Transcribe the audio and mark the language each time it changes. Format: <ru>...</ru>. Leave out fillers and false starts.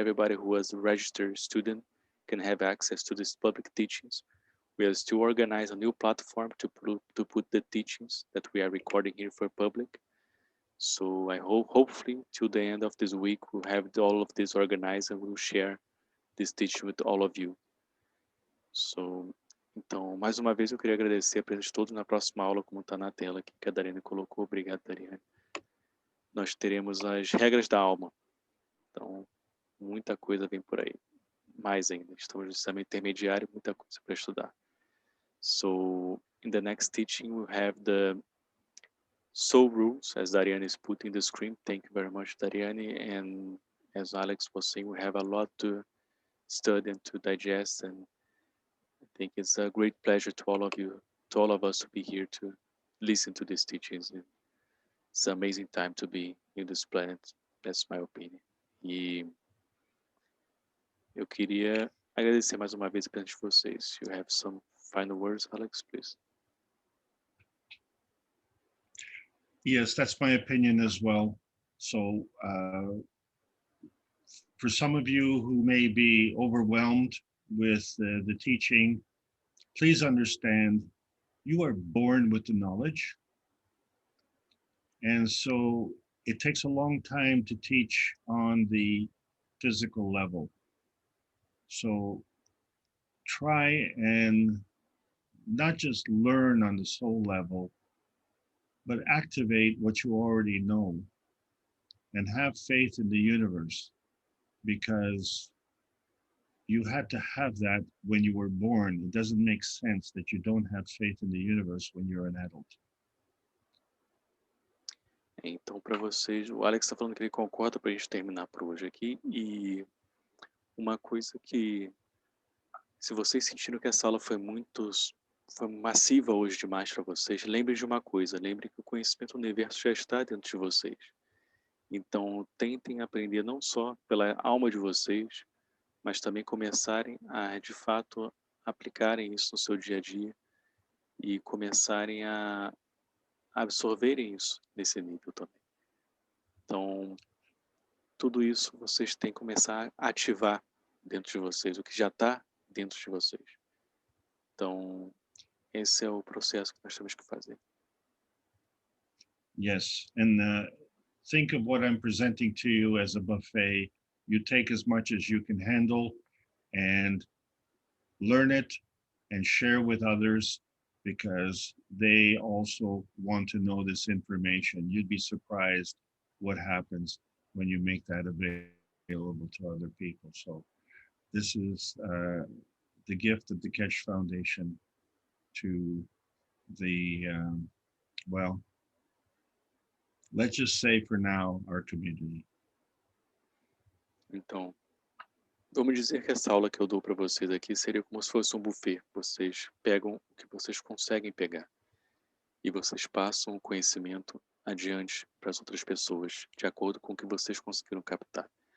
<en>Everybody who is a registered student can have access to these public teachings. We are still organizing a new platform to put the teachings that we are recording here for public. So I hopefully till the end of this week we'll have all of this organized and we'll share this teaching with all of you.</en> <pt>So, então, mais uma vez eu queria agradecer a presença de todos na próxima aula, como está na tela aqui, que a Dariane colocou. Obrigado, Dariane. Nós teremos as regras da alma. Então, muita coisa vem por aí. Mais ainda. Estamos no sistema intermediário, muita coisa para estudar.</pt> <en>So, in the next teaching, we'll have the soul rules, as Dariane is putting the screen. Thank you very much, Dariane. And as Alex was saying, we have a lot to study and to digest, and I think it's a great pleasure to all of you, to all of us to be here to listen to these teachings. And it's an amazing time to be in this planet. That's my opinion.</en> <pt>E eu queria agradecer mais uma vez a presença de vocês.</pt> <en>You have some final words, Alex, please? Yes, that's my opinion as well. So for some of you who may be overwhelmed with the teaching, please understand you are born with the knowledge. And so it takes a long time to teach on the physical level. So try and not just learn on the soul level, but activate what you already know and have faith in the universe, because you had to have that when you were born. It doesn't make sense that you don't have faith in the universe when you're an adult.</en> <pt>Então, para vocês, o Alex está falando que ele concorda para a gente terminar por hoje aqui. E uma coisa que, se vocês sentiram que essa aula foi massiva hoje demais para vocês, lembrem de uma coisa, lembrem que o conhecimento do universo já está dentro de vocês. Então, tentem aprender não só pela alma de vocês, mas também começarem a, de fato, aplicarem isso no seu dia a dia e começarem a absorverem isso nesse nível também. Então, tudo isso vocês têm que começar a ativar dentro de vocês, o que já está dentro de vocês. Então, esse é o processo que nós temos que fazer.</pt> <en>Yes, and think of what I'm presenting to you as a buffet. You take as much as you can handle and learn it and share with others, because they also want to know this information. You'd be surprised what happens when you make that available to other people. So this is the gift of the Keshe Foundation to the, well, let's just say for now, our community.</en> <pt>Então, vamos dizer que essa aula que eu dou para vocês aqui seria como se fosse um buffet. Vocês pegam o que vocês conseguem pegar e vocês passam o conhecimento adiante para as outras pessoas, de acordo com o que vocês conseguiram captar.</pt>